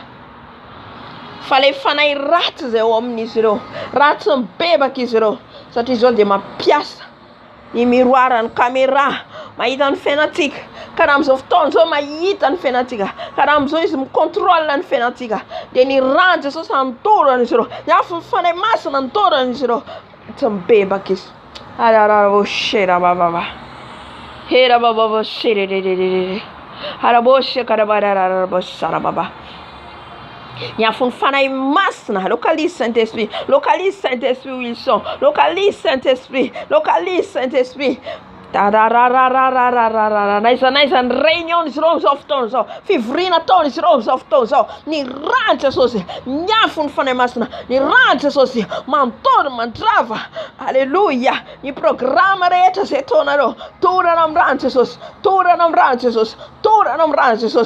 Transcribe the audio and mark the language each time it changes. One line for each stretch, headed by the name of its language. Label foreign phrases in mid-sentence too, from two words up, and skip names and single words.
Malagasy: Fa ilay fanahy ratsy izay ao amin'izy ireo, ratsy mibebaka izy ireo, satria izao dia mampiasa ny miroara, ny caméra, mahita ny fiainantsika. Ka raha amin'izao fotoana izao mahita ny fiainantsika, ka raha amin'izao izy mikontrôle ny fiainantsika, dia ny ran'i Jesosy andorana izy ireo, ny afo ny fanahy masina andorana izy ireo. Tsy mibebaka izy. Arararavoshera bababa. Hera bababa shererererere. Haraboshe karabarararabosara baba. Ny afony fanahy masina,
French: localise Saint-Esprit, localise Saint-Esprit où ils sont, localise Saint-Esprit, localise Saint-Esprit.
Malagasy: Naiza ny réunion izy ireo amin'izao fotoana izao, fivoriana ataon'izy ireo amin'izao fotoana izao. Ny ran'i Jesosy, ny afony fanahy masina, ny ran'i Jesosy mandoro mandrava. Halleluja. Ny programa rehetra izay ataonareo, torana amin'ny ran'i Jesosy, torana amin'ny ran'i Jesosy, torana amin'ny ran'i Jesosy.